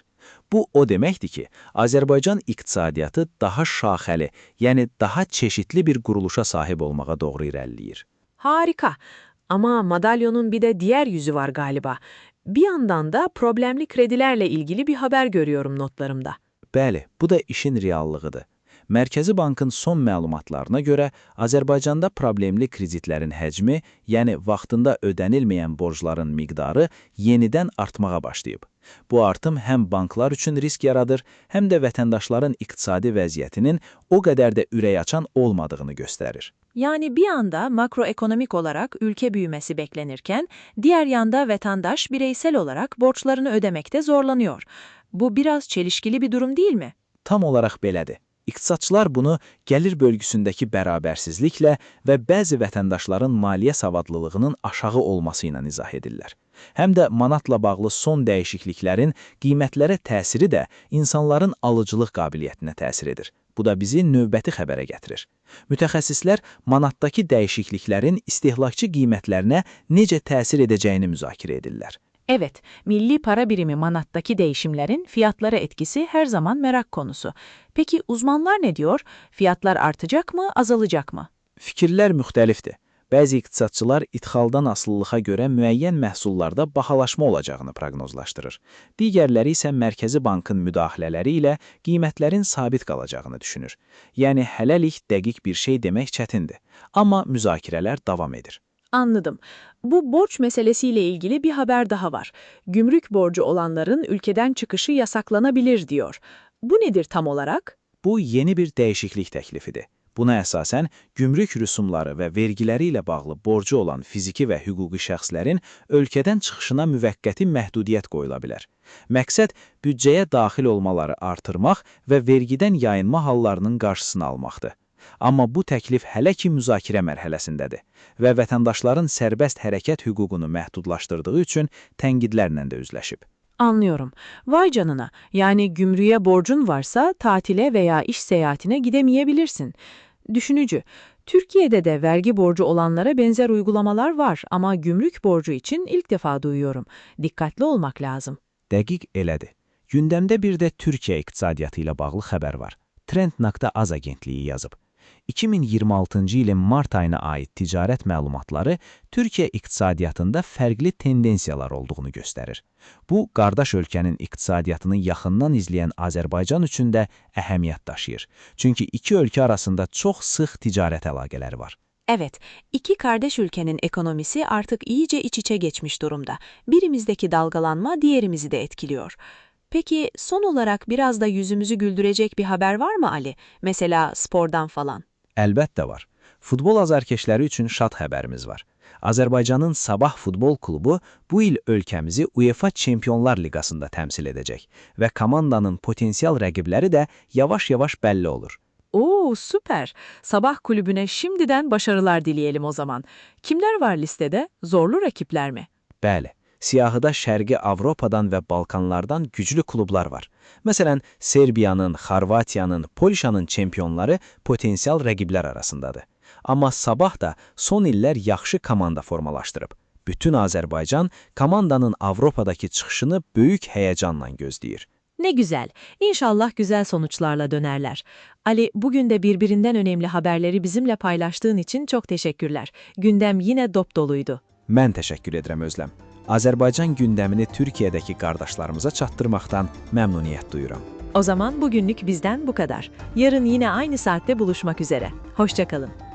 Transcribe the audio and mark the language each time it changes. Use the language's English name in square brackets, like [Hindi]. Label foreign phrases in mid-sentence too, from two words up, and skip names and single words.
[Azerbaijani] Bu o deməkdir ki, Azərbaycan iqtisadiyyatı daha şaxəli, yəni daha çeşitli bir quruluşa sahib olmağa doğru irəliləyir. [Turkish] Harika. Ama madalyonun bir de diğer yüzü var galiba. Bir yandan da problemli kredilerle ilgili bir haber görüyorum notlarımda. [Azerbaijani] Bəli, bu da işin reallığıdır. Mərkəzi Bankın son məlumatlarına görə Azərbaycanda problemli kreditlərin həcmi, yəni vaxtında ödənilməyən borcların miqdarı yenidən artmağa başlayıb. Bu artım həm banklar üçün risk yaradır, həm də vətəndaşların iqtisadi vəziyyətinin o qədər də ürək açan olmadığını göstərir. [Turkish] Yani bir yanda makroekonomik olarak ülke büyümesi beklenirken, diğer yanda vatandaş bireysel olarak borçlarını ödemekte zorlanıyor. Bu biraz çelişkili bir durum değil mi? [Azerbaijani] Tam olaraq belədir. İqtisadçılar bunu gəlir bölgüsündəki bərabərsizliklə və bəzi vətəndaşların maliyyə savadlılığının aşağı olması ilə izah edirlər. Həm də manatla bağlı son dəyişikliklərin qiymətlərə təsiri də insanların alıcılıq qabiliyyətinə təsir edir. Bu da bizi növbəti xəbərə gətirir. Mütəxəssislər manatdakı dəyişikliklərin istehlakçı qiymətlərinə necə təsir edəcəyini müzakirə edirlər. [Turkish] Evet, milli para birimi manattaki değişimlerin fiyatlara etkisi her zaman merak konusu. Peki uzmanlar ne diyor? Fiyatlar artacak mı, azalacak mı? [Azerbaijani] Fikirlər müxtəlifdir. Bəzi iqtisadçılar ixaldan asılılığa görə müəyyən məhsullarda bahalaşma olacağını proqnozlaşdırır. Digərləri isə Mərkəzi Bankın müdaxilələri ilə qiymətlərin sabit qalacağını düşünür. Yəni, hələlik dəqiq bir şey demək çətindir. Amma müzakirələr davam edir. [Turkish] Anladım. Bu borç meselesiyle ilgili bir haber daha var. Gümrük borcu olanların ülkeden çıkışı yasaklanabilir diyor. Bu nedir tam olarak? [Azerbaijani] Bu yeni bir dəyişiklik təklifidir. Buna əsasən, gümrük rüsumları və vergiləri ilə bağlı borcu olan fiziki və hüquqi şəxslərin ölkədən çıxışına müvəqqəti məhdudiyyət qoyula bilər. Məqsəd, büdcəyə daxil olmaları artırmaq və vergidən yayınma hallarının qarşısını almaqdır. Amma bu təklif hələ ki müzakirə mərhələsindədir və vətəndaşların sərbəst hərəkət hüququnu məhdudlaşdırdığı üçün tənqidlərlə də üzləşib. [Turkish] Anlıyorum. Vay canına. Yani gümrüğe borcun varsa tatile veya iş seyahatine gidemeyebilirsin. Düşünücü. Türkiye'de de vergi borcu olanlara benzer uygulamalar var ama gümrük borcu için ilk defa duyuyorum. Dikkatli olmak lazım. [Azerbaijani] Dəqiq elədir. Gündəmdə bir də Türkiyə iqtisadiyyatı ilə bağlı xəbər var. Trend.az agentliyi yazıb. 2026-cı ilin mart ayına aid ticarət məlumatları Türkiyə iqtisadiyyatında fərqli tendensiyalar olduğunu göstərir. Bu, qardaş ölkənin iqtisadiyyatını yaxından izləyən Azərbaycan üçün də əhəmiyyət daşıyır. Çünki iki ölkə arasında çox sıx ticarət əlaqələri var. [Turkish] Evet, iki kardeş ülkenin ekonomisi artık iyice iç içe geçmiş durumda. Birimizdeki dalgalanma diğerimizi de etkiliyor. Peki son olarak biraz da yüzümüzü güldürecek bir haber var mı Ali? Mesela spordan falan. [Azerbaijani] Əlbəttə var. Futbol azarkeşləri üçün şad xəbərimiz var. Azərbaycanın Sabah futbol klubu bu il ölkəmizi UEFA Çempionlar Liqasında təmsil edəcək və komandanın potensial rəqibləri də yavaş-yavaş bəlli olur. [Turkish] Oo, süper. Sabah kulübüne şimdiden başarılar dileyelim o zaman. Kimler var listede? Zorlu rakipler mi? [Azerbaijani] Bəli, siyahıda Şərqi Avropadan və Balkanlardan güclü klublar var. Məsələn, Serbiyanın, Xorvatiyanın, Polşanın çempionları potensial rəqiblər arasındadır. Amma Sabah da son illər yaxşı komanda formalaşdırıb. Bütün Azərbaycan komandanın Avropadakı çıxışını böyük həyəcanla gözləyir. [Turkish] Ne güzel. İnşallah güzel sonuçlarla dönerler. Ali, bugün de birbirinden önemli haberleri bizimle paylaştığın için çok teşekkürler. Gündem yine dop doluydu. [Azerbaijani] Mən təşəkkür edirəm Özləm. Azərbaycan gündəmini Türkiyədəki qardaşlarımıza çatdırmaqdan məmnuniyyət duyuram. [Turkish] O zaman bugünlük bizden bu kadar. Yarın yine aynı saatte buluşmak üzere. Hoşça kalın.